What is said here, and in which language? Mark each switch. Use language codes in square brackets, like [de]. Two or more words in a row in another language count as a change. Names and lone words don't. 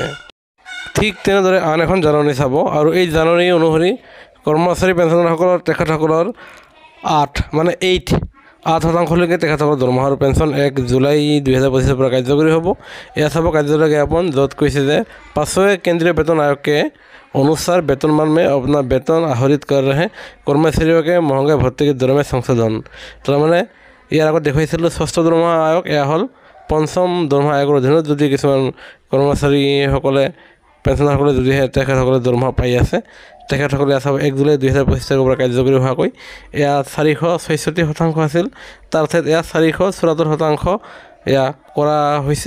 [as] ঠিক তেনেদৰে আন এখন জাননী চাব। আৰু এই জাননী অনুসৰি কৰ্মচাৰী পেঞ্চনাৰসকলৰ তেখেতসকলৰ 8% তেখেতসকলৰ দৰমহা আৰু পেঞ্চন 1 জুলাই 2025 পৰা কাৰ্যকৰী হ'ব। এয়া চাব কাৰ্যালয় জ্ঞাপন, য'ত কৈছে যে [hi] 5वें केंद्रीय वेतन आयोग के अनुसार वेतनमान में अपना वेतन आहरित कर रहे कर्मचारियों के महंगे भत्ते के दर में संशोधन। [as] তাৰমানে ইয়াৰ আগত দেখুৱাইছিলোঁ 6ষ্ঠ দৰমহা আয়োগ, এয়া হ'ল 5ম দৰমহা আয়োগৰ অধীনত যদি কিছুমান কৰ্মচাৰীসকলে পেঞ্চনাৰসকলে যদিহে তেখেতসকলে দৰমহা পাই আছে, তেখেতসকলে এয়া চাব 1 জুলাই 2025 তাৰিখৰ পৰা কাৰ্যকৰী হোৱাকৈ এয়া 466% আছিল, তাৰ ঠাইত এয়া 474% এয়া কৰা হৈছে।